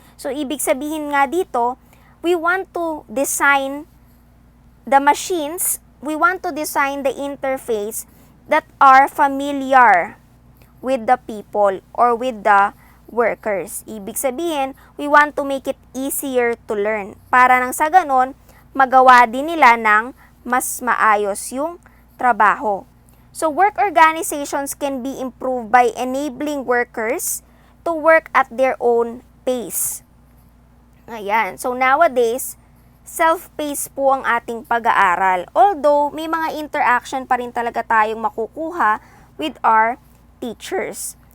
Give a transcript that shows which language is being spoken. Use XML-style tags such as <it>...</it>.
<en>So,</en> <tl>ibig sabihin nga dito,</tl> <en>we want to design the machines, we want to design the interface that are familiar with the people or with the workers.</en> <tl>Ibig sabihin,</tl> <en>we want to make it easier to learn.</en> <tl>Para nang sa ganon, magawa din nila ng mas maayos yung trabaho.</tl> <en>So, work organizations can be improved by enabling workers to work at their own pace.</en> <tl>Ayan. So, nowadays, self-paced po ang ating pag-aaral. Although, may mga interaction pa rin talaga tayong makukuha</tl> <en>with our teachers.</en>